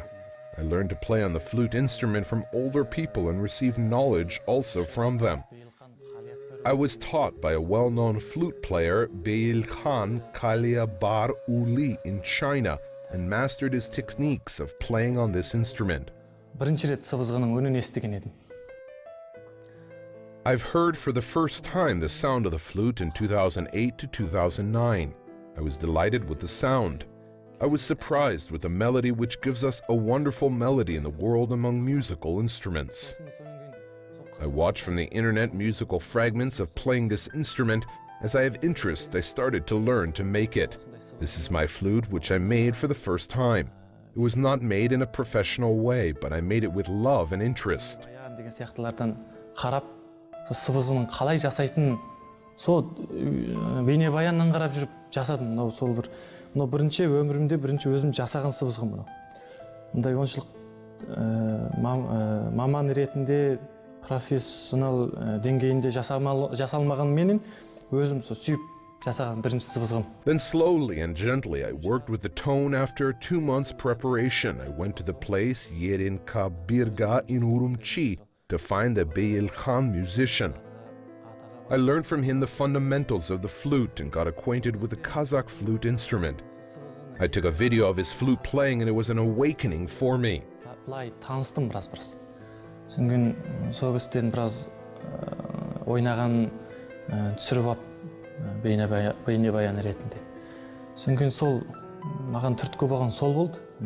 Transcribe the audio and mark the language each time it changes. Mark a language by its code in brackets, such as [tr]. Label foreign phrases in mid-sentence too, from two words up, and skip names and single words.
[en] I learned to play on the flute instrument from older people and received knowledge also from them. I was taught by a well-known flute player, Beilkhan Kaliabar Uli in China, and mastered his techniques of playing on this instrument. [kk] Бірінші рет сыбызғының үнін естіген едім. [en] I've heard for the first time the sound of the flute in 2008 to 2009. I was delighted with the sound. I was surprised with the melody, which gives us a wonderful melody in the world among musical instruments. I watch from the internet musical fragments of playing this instrument. As I have interest, I started to learn to make it. This is my flute, which I made for the first time. It was not made in a professional way, but I made it with love and interest. [kk] Деген сияқтылардан қарап, сыбызғының қалай жасайтынын сол бейнебаяннан қарап жүріп жасадым. Мынау сол бір, мынау бірінші өмірімде бірінші өзім жасаған сыбызғым мынау. Мындай оншылық маман ретінде профессионал деңгейінде жасалмаған менен өзім сол сүйіп жасаған бірінші сыбызғым. [en] Then slowly and gently I worked with the tone. After 2 months preparation, I went to the place Yerin Kabirga in Urumqi to find the Beilkhan musician. I learned from him the fundamentals of the flute and got acquainted with the Kazakh flute instrument. I took a video of his flute playing and it was an awakening for me. [kk] Былай таныстым біраз. Содан сол кісіден біраз ойнаған түсіріп алып бейнебаян ретінде. Содан сол маған түрткі болған сол болды.